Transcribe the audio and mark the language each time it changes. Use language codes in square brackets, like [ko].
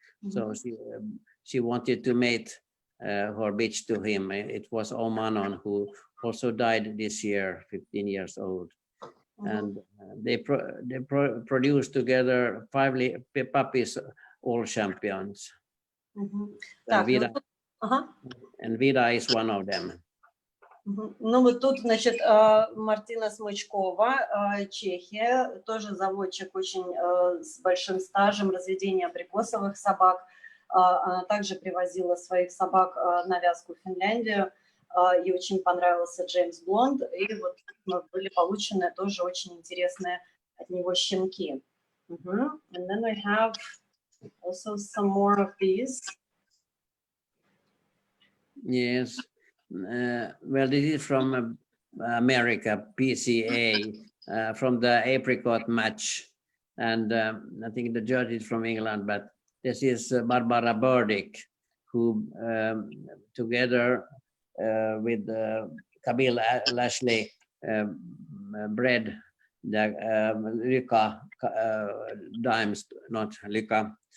[en] So she wanted to mate her bitch to him. It was Omanon, who also died this year, 15 years old. And they produced together 5 puppies, all champions. [ru] Так, [en] Vida, [ru] ну, ага. [en] and Vida is one of them. [ru] Ну вот тут, значит, Мартина Смычкова, Чехия, тоже заводчик очень с большим стажем разведения абрикосовых собак. Она также привозила своих собак на вязку в Финляндию. Ей очень понравился Джеймс Блонд, и вот были получены тоже очень интересные от него щенки. [en] And then we have also some more of these. Yes. Well, this is from America, PCA, from the apricot match. And I think the judge is from England, but this is Barbara Burdick, who together with Camille Lashley bred the Lyka dimes, not Lyka.